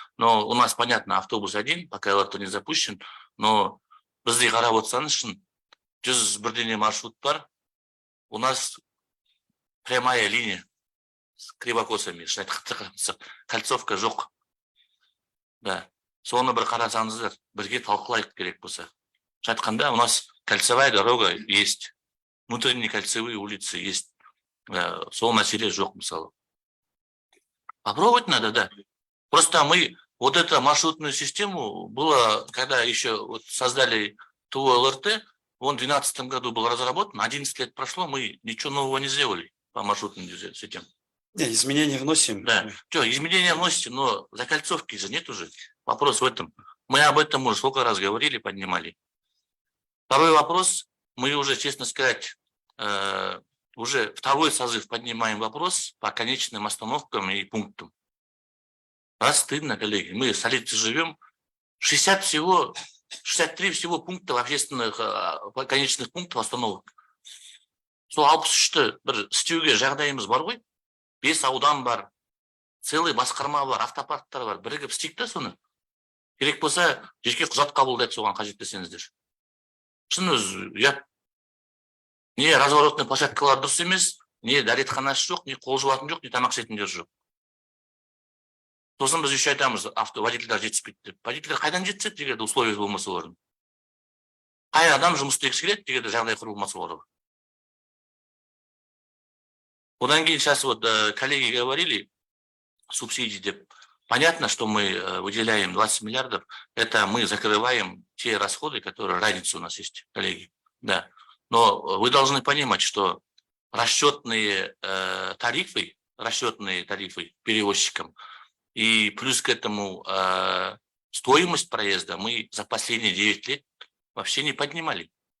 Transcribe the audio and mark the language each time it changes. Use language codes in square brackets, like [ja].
[ru] Но у нас, понятно, автобус один, пока электро не запущен, но [kk] бізде қарап отырсаңыз шын 101 маршрут бар, [ru] у нас прямая линия с кривокосами, [kk] кольцовка жоқ. [ru] Да. [kk] Соны бір қарасаңыздар, бірге талқылайық керек болса. Айтқанда, [ru] у нас кольцевая дорога есть, внутренние кольцевые улицы есть. [kk] Сол мәселе жоқ, мысалы. [ru] Попробовать надо, да. Просто мы вот эту маршрутную систему было, когда еще вот создали ТО ЛРТ, он в 2012 году был разработан, 11 лет прошло, мы ничего нового не сделали по маршрутным системам. Не, изменения вносим. Да, что, изменения вносите, но закольцовки же нет уже. Вопрос в этом. Мы об этом уже сколько раз говорили, поднимали. Второй вопрос, мы уже, честно сказать, уже второй созыв поднимаем вопрос по конечным остановкам и пунктам. Раз стыдно, коллеги, мы в столице живем, 63 всего пунктов общественных, конечных пунктов остановок. [kk] Сол 63-ті бір істеуге жағдайымыз бар ғой, 5 аудан бар, целый басқарма бар, автопарктар бар, бірігіп істейік та соны. Керек болса, жеке құжат қабылдайды соған қажет десеңіздер. Шын өзі, не разворотный площадкалар дұрыс емес, не дәретханасы жоқ, не қол жуатын жоқ, не тамақ ішетіндер жоқ. Сосын біз еще айтамыз, водительдер жетіспейді деп. Водительдер қайдан жетсек, егер условия болмаса олардың. Қай адам жұмыс істегісі келеді, егер жағдай құрылмаса оларға. Одан кейін [ru] сейчас вот коллеги говорили, субсидий [kk] деп. [ru] Понятно, что мы выделяем 20 миллиардов, это мы закрываем те расходы, которые разница у нас есть, коллеги. Да. Но вы должны понимать, что расчетные тарифы перевозчикам и плюс к этому стоимость проезда мы за последние 9 лет вообще не поднимали.